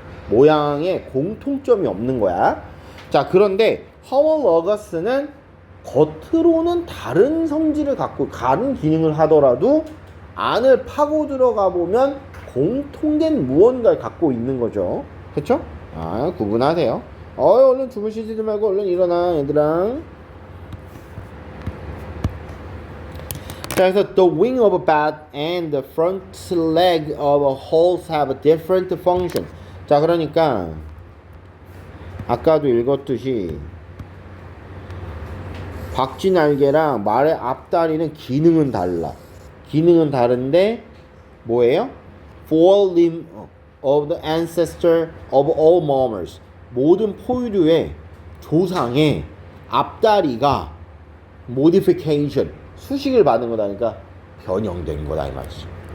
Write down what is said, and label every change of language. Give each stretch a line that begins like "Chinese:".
Korean: 모양에 공통점이 없는 거야. 자, 그런데 homologous는 겉으로는 다른 성질을 갖고 다른 기능을 하더라도 안을 파고 들어가 보면 공통된 무언가를 갖고 있는 거죠. 그쵸? 아, 구분하세요. 얼른 주무시지 말고 얼른 일어나, 얘들아.
English: 자,
Korean: 그래서
English: the wing of a bat and the front leg of a horse have a different function.
Korean: 자, 그러니까 아까도 읽었듯이 박쥐 날개랑 말의 앞다리는 기능은 달라. 기능은 다른데 뭐예요?
English: Four limb of the ancestor of all mammals.
Korean: 모든 포유류의 조상의 앞다리가 modification, 수식을 받은 거다니까 변형된 거다 이 말이지.